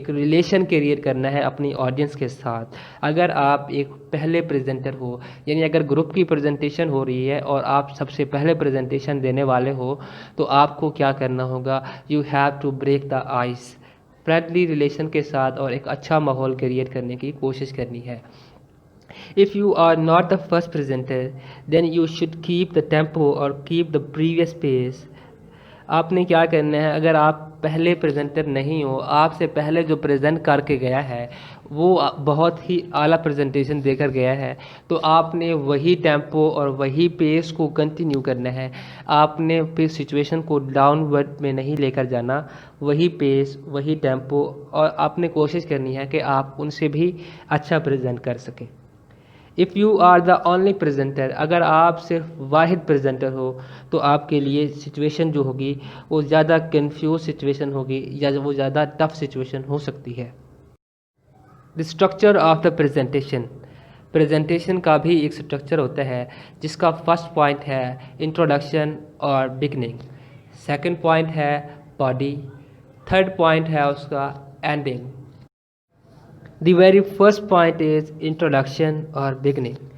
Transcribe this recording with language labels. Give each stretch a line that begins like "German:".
Urdu: ایک relation create کرنا ہے اپنی آڈینس کے ساتھ. اگر آپ ایک پہلے پریزنٹر ہو، یعنی اگر گروپ کی پریزنٹیشن ہو رہی ہے اور آپ سب سے پہلے پریزنٹیشن دینے والے ہو، تو آپ کو کیا کرنا ہوگا،
English: You have to break the ice.
Urdu: Friendly relation کے ساتھ اور ایک اچھا ماحول کریٹ کرنے کی کوشش کرنی ہے.
English: If you are not the first presenter, then you should keep the tempo or keep the previous pace.
Urdu: آپ نے کیا کرنا ہے، اگر آپ پہلے پریزنٹر نہیں ہو، آپ سے پہلے جو پریزنٹ کر کے گیا ہے وہ بہت ہی اعلیٰ پریزنٹیشن دے کر گیا ہے، تو آپ نے وہی ٹیمپو اور وہی پیس کو کنٹینیو کرنا ہے. آپ نے پھر سچویشن کو ڈاؤن ورڈ میں نہیں لے کر جانا، وہی پیس، وہی ٹیمپو، اور آپ نے کوشش کرنی ہے کہ آپ ان سے بھی اچھا پریزنٹ کر سکیں.
English: if you are the only presenter,
Urdu: اگر آپ صرف واحد پریزنٹر ہو تو آپ کے لیے سچویشن جو ہوگی وہ زیادہ کنفیوز سچویشن ہوگی، یا وہ زیادہ ٹف سچویشن ہو سکتی ہے.
English: The structure of the presentation.
Urdu: Presentation کا بھی ایک اسٹرکچر ہوتا ہے جس کا فرسٹ پوائنٹ ہے انٹروڈکشن اور بگننگ، سیکنڈ پوائنٹ ہے باڈی، تھرڈ پوائنٹ ہے اس کا ending.
English: The very first point is introduction اور beginning.